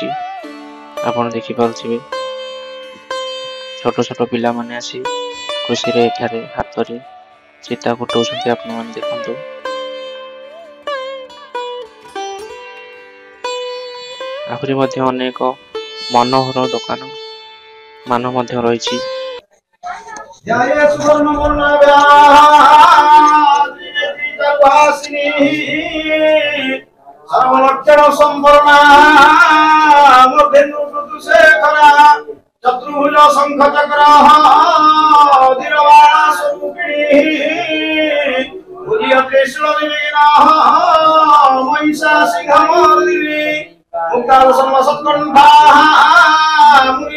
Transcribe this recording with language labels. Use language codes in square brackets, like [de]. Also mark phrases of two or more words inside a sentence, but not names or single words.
[or] ଆପଣ ଦେଖିପାରୁଥିବେ ଛୋଟ ଛୋଟ ପିଲାମାନେ ଆସି ଖୁସିରେ ଏଠାରେ ହାତରେ ଚିତା କୁଟଉଛନ୍ତି। ଆପଣମାନେ ଦେଖନ୍ତୁ। ଆହୁରି ମଧ୍ୟ ଅନେକ ମନୋହର ଦୋକାନ ମାନ ମଧ୍ୟ ରହିଛି। [sa] सर्वलक्षण संवरणा मूर्धेन्दु शेखरा चतुर्भुज शंख चक्र धीरवाणा स्वरूपिणी भुजिय कृष्ण दिवीना महिषा सिंहमर्दिनी मुक्ताल सत्कंठा मुनि